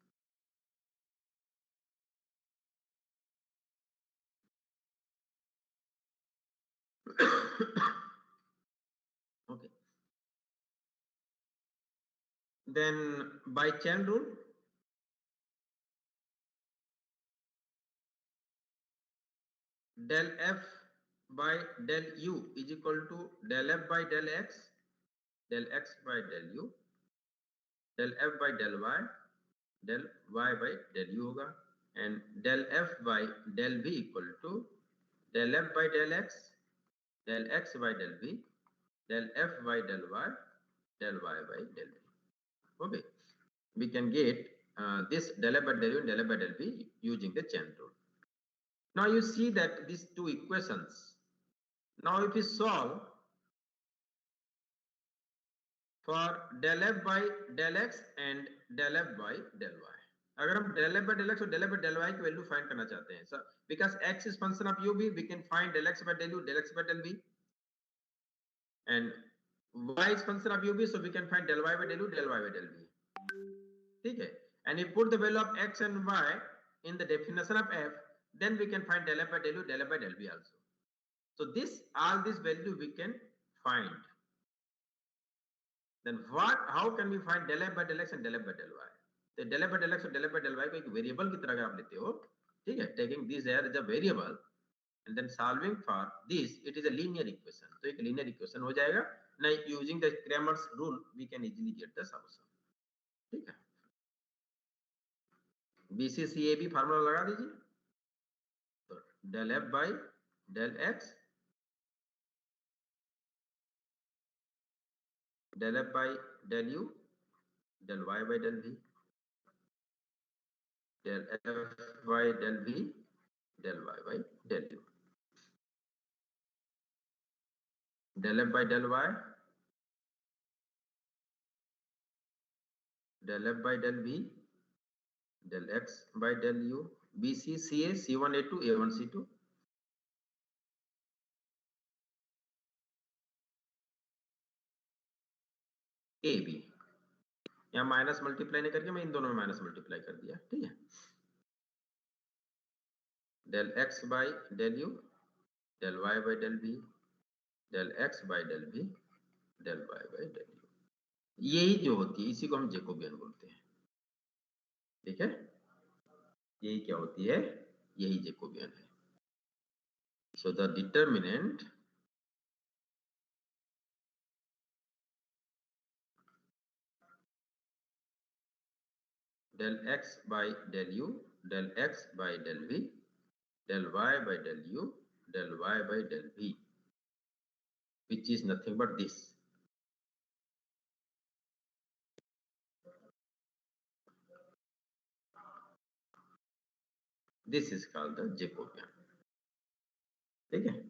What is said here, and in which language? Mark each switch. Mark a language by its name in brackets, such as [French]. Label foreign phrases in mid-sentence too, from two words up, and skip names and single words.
[English] Okay, then by chain rule del f by del u is equal to del f by del x, del x by del u, del f by del y, del y by del u होगा, and del f by del v equal to del f by del x, del x by del v, del f by del y, del y by del v। Okay, we can get this del f by del u and del f by del v using the chain rule। Now you see that these two equations. Now if you solve for del f by del x and del f by del y, [Hindi] अगर हम [English] del f by del x और del f by del y की value find [Hindi] करना चाहते हैं, सर, [English] because x is function of u, we can find del x by del u, del x by del v, and y is function of u, so we can find del y by del u, del y by del v. [Hindi] ठीक है? [English] And if put the value of x and y in the definition of f, then we can find del f by del u, del f by del v also. So all this value we can find. Then how can we find del f by del x and del f by del y? [Hindi] तो [English] del f by del x [Hindi] और [English] del f by del y [Hindi] को एक वेरिएबल की तरह अगर आप लेते हो, ठीक है, [English] taking this as a variable and then solving for this, it is a linear equation. [Hindi] तो एक [English] linear equation [Hindi] हो जाएगा. [English] Now using the Cramer's rule, we can easily get the solution. [Hindi] ठीक है? BCCAB फार्मूला लगा दीजिए. [English] तो del f by del x, del f by del u, del y by del v, del f by del v, del y by del u, del f by del y, del f by del v, del x by del u, BC CA C1 A2 A1 C2, AB. [Hindi] यहाँ [English] minus multiply [Hindi] नहीं करके मैं इन दोनों में [English] minus multiply [Hindi] कर दिया. ठीक है? [English] del x by del u, del y by del v, del x by del v, del y by del u. [Hindi] यही जो होती है इसी को हम जेकोबियन बोलते हैं. ठीक है? यही क्या होती है? यही जेकोबियन है. [English] So the determinant del x by del u, del x by del v, del y by del u, del y by del v, which is nothing but this. This is called the Jacobian. [Hindi] ठीक है?